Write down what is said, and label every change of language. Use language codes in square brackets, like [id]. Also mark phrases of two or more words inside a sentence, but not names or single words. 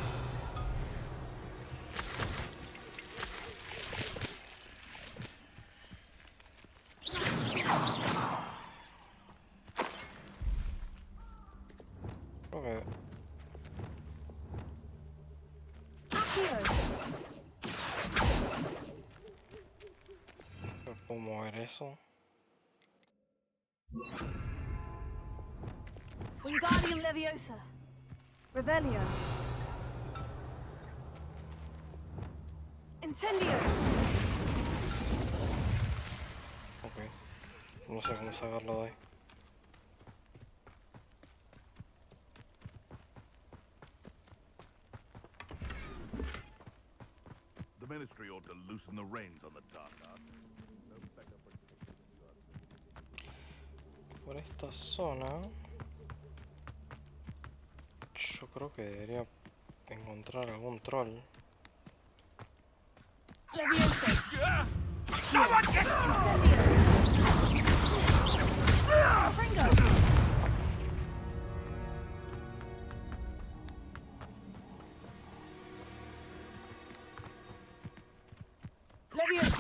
[es] Okay. ¿No puedo mover eso? Wingardium Leviosa. Revelio. Incendio. Ok. No sé cómo sacarlo de ahí. [en] The Ministry ought to loosen the reins on the dark arts. [es] Por esta zona yo creo que debería encontrar algún troll. Leviosa. Fringo. Leviosa.